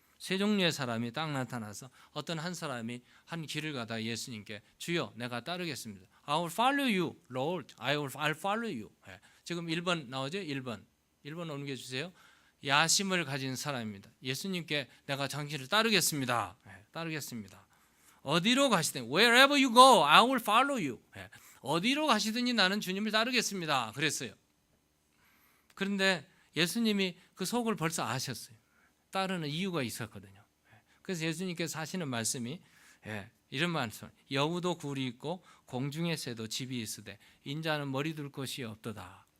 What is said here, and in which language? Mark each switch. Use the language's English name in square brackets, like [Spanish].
[Korean] 세 종류의 사람이 딱 나타나서 어떤 한 사람이 한 길을 가다 예수님께 주여 내가 따르겠습니다. [English] I will follow you, Lord. I'll follow you. [Korean] 지금 1번 나오죠? 1번 옮겨주세요. 야심을 가진 사람입니다. 예수님께 내가 당신을 따르겠습니다. 따르겠습니다. 어디로 가시든 [English] wherever you go, I will follow you. [Korean] 어디로 가시든지 나는 주님을 따르겠습니다. 그랬어요. 그런데 예수님이 그 속을 벌써 아셨어요. 따르는 이유가 있었거든요. 그래서 예수님께서 하시는 말씀이 이런 말씀, 여우도 굴이 있고 공중의 새도 집이 있으되 인자는 머리 둘 곳이 없도다.